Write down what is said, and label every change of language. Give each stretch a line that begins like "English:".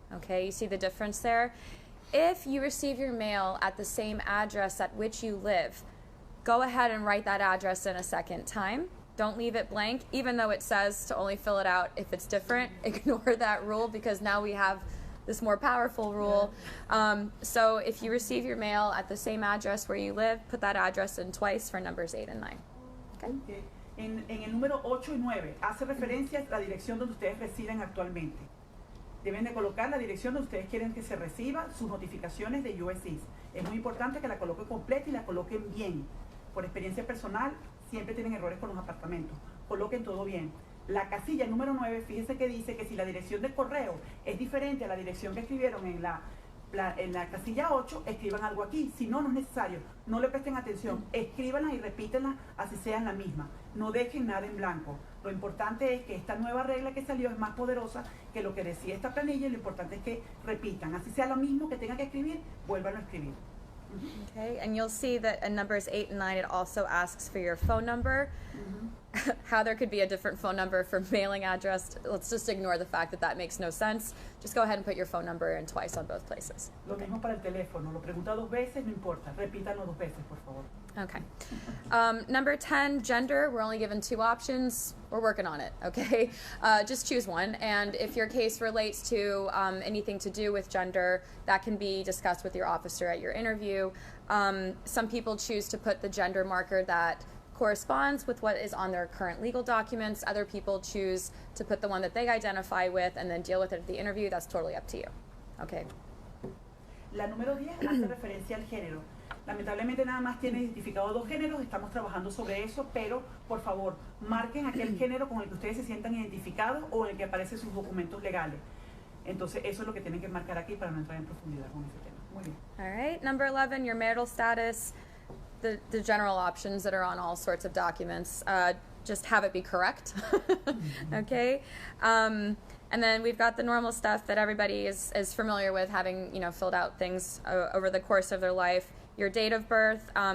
English: Okay, you see the difference there? If you receive your mail at the same address at which you live, go ahead and write that address in a second time. Don't leave it blank, even though it says to only fill it out if it's different. Ignore that rule because now we have this more powerful rule. So if you receive your mail at the same address where you live, put that address in twice for numbers 8 and 9. Okay? Okay.
Spanish: En el número 8 y 9 hace referencia a la dirección donde ustedes residen actualmente. Deben de colocar la dirección donde ustedes quieren que se reciba sus notificaciones de USCIS. Es muy importante que la coloquen completa y la coloquen bien. Por experiencia personal, siempre tienen errores con los apartamentos. Coloquen todo bien. La casilla número 9, fíjense que dice que si la dirección de correo es diferente a la dirección que escribieron en la casilla 8, escriban algo aquí. Si no, no es necesario. No le presten atención. Escríbanla y repítenla así sean la misma. No dejen nada en blanco. Lo importante es que esta nueva regla que salió es más poderosa que lo que decía esta planilla y lo importante es que repitan. Así sea lo mismo que tengan que escribir, vuélvanlo a escribir.
English: Okay, and you'll see that in numbers 8 and 9 it also asks for your phone number. How there could be a different phone number for mailing address, let's just ignore the fact that that makes no sense. Just go ahead and put your phone number in twice on both places.
Spanish: Lo mismo para el teléfono, lo pregunta 2 veces, no importa, repítanlo 2 veces, por favor.
English: Okay. Number 10, gender, we're only given 2 options. We're working on it, okay? Just choose one, and if your case relates to anything to do with gender, that can be discussed with your officer at your interview. Some people choose to put the gender marker that corresponds with what is on their current legal documents. Other people choose to put the one that they identify with and then deal with it at the interview. That's totally up to you. Okay.
Spanish: La número 10 hace referencia al género. Lamentablemente nada más tiene identificado 2 géneros, estamos trabajando sobre eso, pero por favor, marquen aquel género con el que ustedes se sientan identificados o el que aparece en sus documentos legales. Entonces eso es lo que tienen que marcar aquí para no entrar en profundidad con ese tema. Muy bien.
English: All right. Number 11, your marital status. The general options that are on all sorts of documents. Just have it be correct. Okay. And then we've got the normal stuff that everybody is familiar with, having filled out things over the course of their life. Your date of birth.